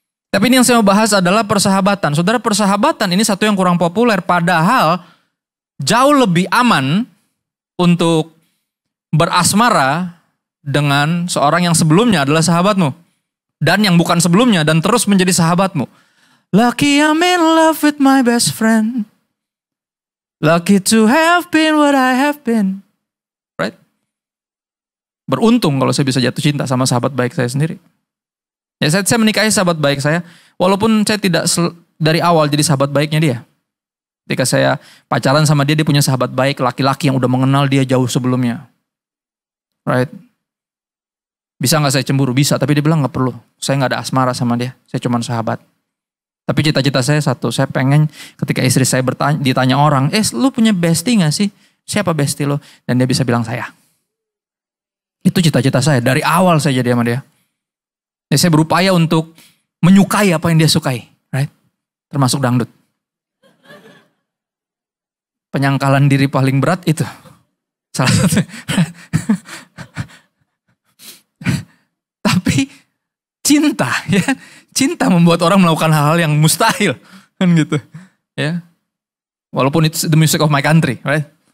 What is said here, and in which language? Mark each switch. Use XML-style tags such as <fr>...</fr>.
<id>Tapi ini yang saya mau bahas adalah persahabatan. Saudara, persahabatan ini satu yang kurang populer. Padahal jauh lebih aman untuk berasmara dengan seorang yang sebelumnya adalah sahabatmu. Dan yang bukan sebelumnya dan terus menjadi sahabatmu.</id> <en>Lucky I'm in love with my best friend. Lucky to have been what I have been. Right?</en> <id>Beruntung kalau saya bisa jatuh cinta sama sahabat baik saya sendiri. Ya, saya menikahi sahabat baik saya, walaupun saya tidak dari awal jadi sahabat baiknya dia. Ketika saya pacaran sama dia, dia punya sahabat baik, laki-laki yang udah mengenal dia jauh sebelumnya. Right? Bisa gak saya cemburu? Bisa, tapi dia bilang gak perlu. Saya gak ada asmara sama dia, saya cuma sahabat. Tapi cita-cita saya satu, saya pengen ketika istri saya ditanya orang, lu punya bestie gak sih? Siapa bestie lo? Dan dia bisa bilang saya. Itu cita-cita saya, dari awal saya jadi sama dia. Ya, saya berupaya untuk menyukai apa yang dia sukai, right? Termasuk dangdut. Penyangkalan diri paling berat itu. Salah satu. Tapi cinta, ya. Cinta membuat orang melakukan hal-hal yang mustahil, kan gitu. Ya.</id> <en>Walaupun it's the music of my country, right?</en>